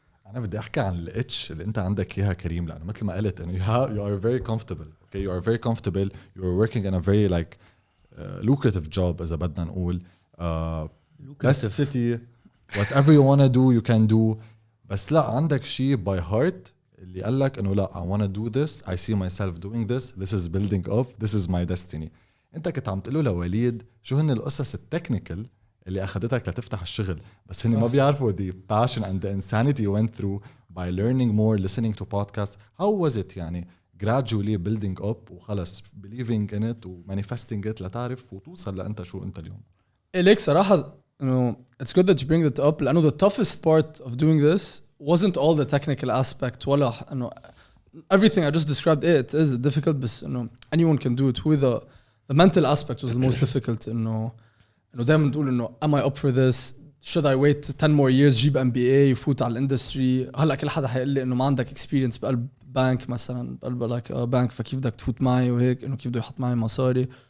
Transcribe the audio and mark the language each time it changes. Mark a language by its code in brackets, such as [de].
[ar] أنا بدي أحكي عن الاتش اللي أنت عندك إياها كريم لأنه مثل ما قلت إنه [en] you are very comfortable okay you are very comfortable you are working in a very like lucrative job [ar] إذا بدنا نقول [en] best city whatever you wanna do you can do [ar] بس لا عندك شيء [en] by heart [ar] اللي قال لك إنه لا [en] I wanna do this I see myself doing this is building up this is my destiny. [ar] أنت كنت عم تقوله لوليد شو هن القصص التكنيكال اللي أخذتك لتفتح الشغل بس هن ما بيعرفوا [en] the passion and the insanity you went through by learning more listening to podcasts. How was it يعني gradually building up وخلص believing in it و manifesting it [ar] لتعرف وتوصل لأنت شو أنت اليوم؟ ليك صراحة إنه [en] it's good that you bring that up لأنه the toughest part of doing this wasn't all the technical aspect [ar] ولا إنه [en] everything I just described it is difficult بس إنه anyone can do it with the mental aspect was the most difficult [ar] إنه دائما تقول إنه [en] am I up for this should I wait 10 more years جيب MBA [ar] يفوت على الاندستري هلا كل حدا حيقول لي إنه ما عندك [en] experience بقلب bank مثلا بقلب like [ar] بانك فكيف بدك تفوت معي وهيك إنه كيف بده يحط معي مصاري